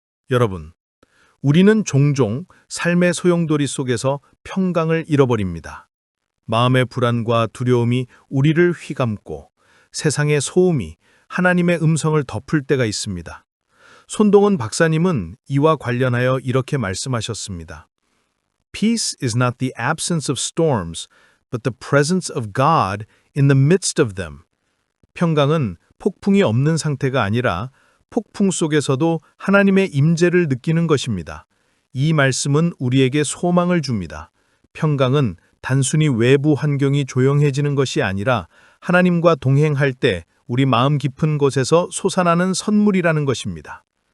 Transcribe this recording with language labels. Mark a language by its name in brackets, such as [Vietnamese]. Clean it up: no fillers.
[Korean] 여러분, 우리는 종종 삶의 소용돌이 속에서 평강을 잃어버립니다. 마음의 불안과 두려움이 우리를 휘감고 세상의 소음이 하나님의 음성을 덮을 때가 있습니다. 손동원 박사님은 이와 관련하여 이렇게 말씀하셨습니다. [English] Peace is not the absence of storms, but the presence of God in the midst of them. [Korean] 평강은 폭풍이 없는 상태가 아니라 폭풍 속에서도 하나님의 임재를 느끼는 것입니다. 이 말씀은 우리에게 소망을 줍니다. 평강은 단순히 외부 환경이 조용해지는 것이 아니라 하나님과 동행할 때 우리 마음 깊은 곳에서 솟아나는 선물이라는 것입니다.